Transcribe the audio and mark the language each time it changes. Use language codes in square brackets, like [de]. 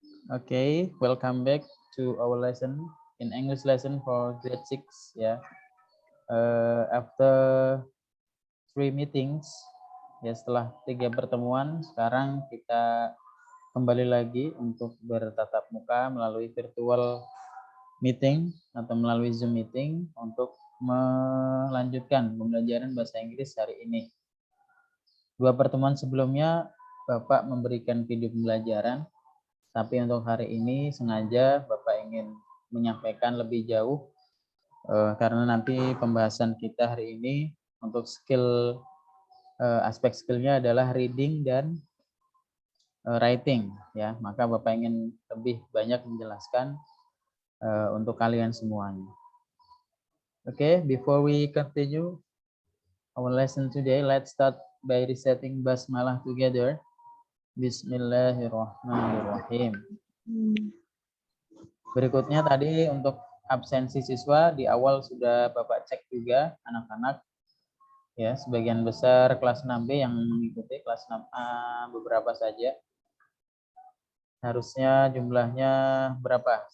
[en] Okay, welcome back to our lesson in English lesson for grade 6. [id] Ya, [en] after 3 meetings, [id] ya setelah 3 pertemuan, sekarang kita kembali lagi untuk bertatap muka melalui virtual meeting atau melalui Zoom meeting untuk melanjutkan pembelajaran bahasa Inggris hari ini. 2 pertemuan sebelumnya Bapak memberikan video pembelajaran, tapi untuk hari ini sengaja Bapak ingin menyampaikan lebih jauh karena nanti pembahasan kita hari ini untuk skill aspek skillnya adalah reading dan writing, ya. Maka Bapak ingin lebih banyak menjelaskan untuk kalian semuanya. [en] Okay, before we continue our lesson today, let's start by reciting basmalah together. [ar] Bismillahirrahmanirrahim. [id] Berikutnya tadi untuk absensi siswa di awal sudah Bapak cek juga anak-anak, ya, sebagian besar kelas 6B yang mengikuti, kelas 6A beberapa saja. Harusnya jumlahnya berapa?